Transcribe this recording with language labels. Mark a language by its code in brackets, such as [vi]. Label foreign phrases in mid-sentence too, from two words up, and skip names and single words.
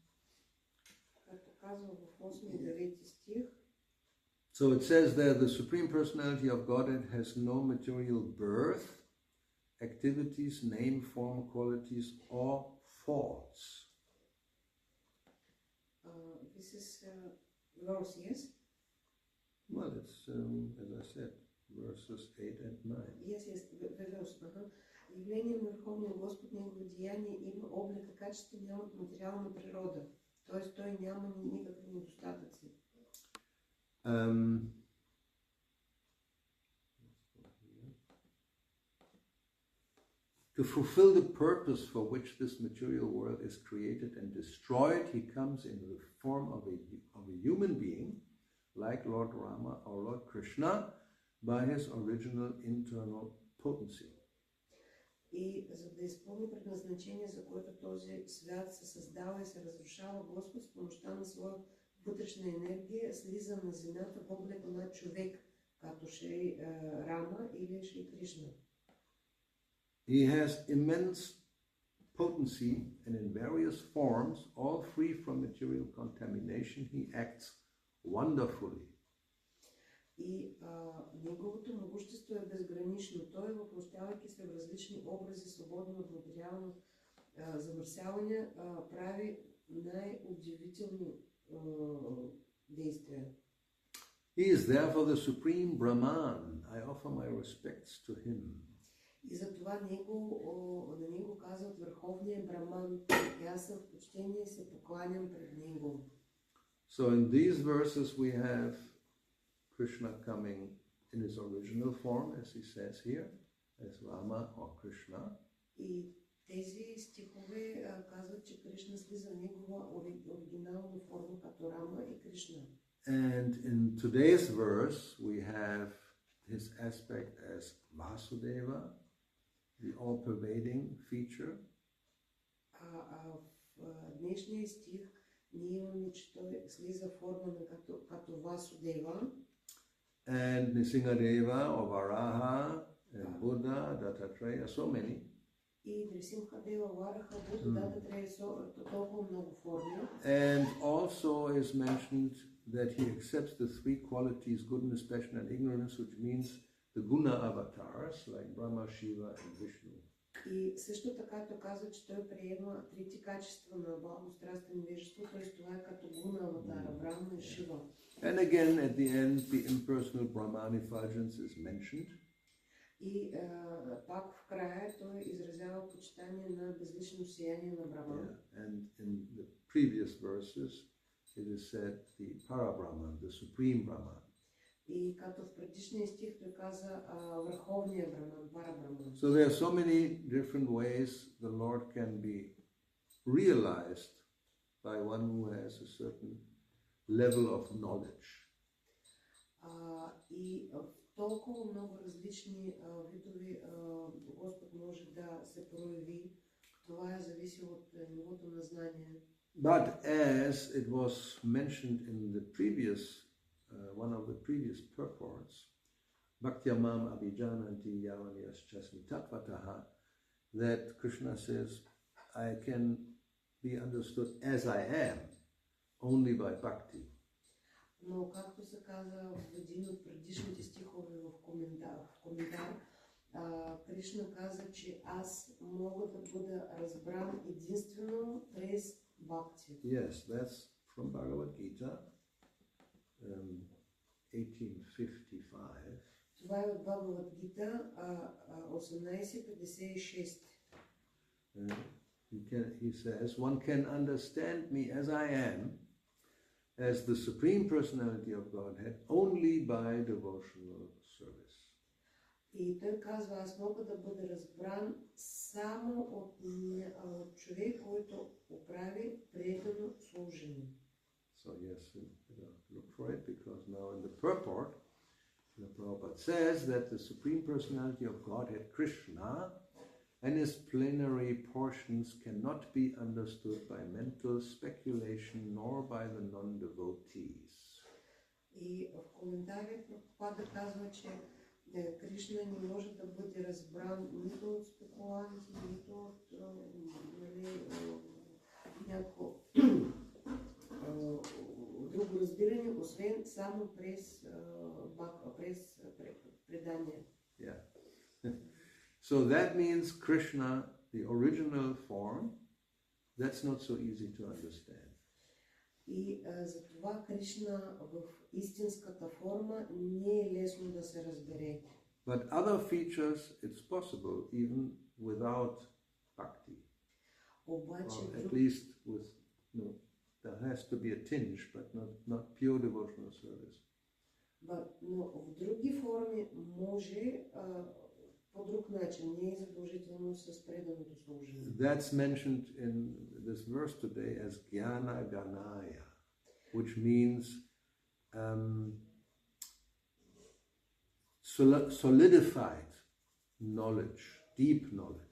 [en] So it says there, the Supreme Personality of Godhead has no material birth, activities, name, form, qualities, or faults. This is verse, yes? Well, it's, as I said, verses 8 and 9. Yes, verse. [bg] Явление на Върховния Господ, негово деяние има облика, качества, нямат материална природа. Т.е. той няма никакви недостатъци. [en] To fulfill the purpose for which this material world is created and destroyed, he comes in the form of a human being, like Lord Rama or Lord Krishna, by his original internal potency. [bg] И за да изпълни предназначение, за което този свят се създава и се разрушава, Господ с помощта на своя вътрешна енергия слиза на земята в облик на човек, като Шри Рама или Шри Кришна. [en] He has immense potency and in various forms, all free from material contamination, he acts wonderfully. [bg] И неговото могущество е безгранично. Той, въплъщавайки се в различни образи, свободно от материално замърсяване, прави най-удивителни действия. [en] He is therefore the supreme Brahman. I offer my respects to him. [bg] И затова на него казват върховния Браман. И аз съм в почтение и се покланям пред него. [en] So in these verses we have Krishna coming in his original form, as he says here, as Rama or Krishna. [bg] И тези стихове казват, че Кришна слиза в негова оригинална форма като Рама и Кришна. [en] And in today's verse we have his aspect as Vasudeva, the all-pervading feature. [bg] В днешния стих ние имаме, че той слиза форма като Vasudeva. [en] And Nrisimhadeva or Varaha and Buddha, Dattatreya, so many. [bg] И Нрисимхадева, Вараха, Будда, Дататрея, толкова много форми. [en] And also is mentioned that he accepts the three qualities, goodness, passion and ignorance, which means the guna avatars like Brahma, Shiva and Vishnu. [bg] И също така той казва, че той приема трите качества на благострастен невежество, т.е. това е като гуна аватара, Брахма и Шива. [en] And again, at the end, the impersonal Brahman effulgence is mentioned. [bg] И пак в края той изразява почитание на безлично сияние на Брахман. [en] Yeah. And in the previous verses, it is said the Para-Brahman, the Supreme Brahman. [bg] И като в предишния стих той каза върховния Брахман, Пара-Брахман. [en] So there are so many different ways the Lord can be realized by one who has a certain level of knowledge. [bg] И в толкова много различни видови Господ може да се прояви. Това зависи от нивото на знание. [en] But as it was mentioned in the previous, one of the previous purports, [sa] भक्तियोग अभिजानन्ति यावान्यश्चास्मि तत्त्वतः, [en] that Krishna says, I can be understood as I am, only by bhakti. [bg] Но както се каза в един от предишните стихове в коментар, Кришна каза, че аз мога да бъда разбран единствено през бхакти. [en] Yes, that's from Bhagavad Gita, 1855. [bg] Това е от Бхагавад Гита 1856. [en] He says, one can understand me as I am, as the Supreme Personality of Godhead, only by devotional service. [bg] И той казва, аз мога да бъда разбран само от човек, който оправи предано служение. [en] So yes, look for it, because now in the purport, the Prabhupada says that the Supreme Personality of Godhead, Krishna, and his plenary portions cannot be understood by mental speculation nor by the non-devotees. [bg] И в коментари Прабхупада казва, че Кришна не може да бъде разбран нито от спекуланти, нито от някакво друго разбиране, освен само през предание. [en] Yeah. So that means Krishna, the original form, that's not so easy to understand. [bg] И за това Кришна в истинската форма не е лесно да се разбере. [en] But other features, it's possible even without bhakti. [bg] Обаче, [en] Or at least with, there has to be a tinge, but not pure devotional service. [bg] Но в други форми може по друг начин, не е задължително с преданото служение. [en] That's mentioned in this verse today as [sa] ज्ञान घनाय, [en] which means solidified knowledge, deep knowledge.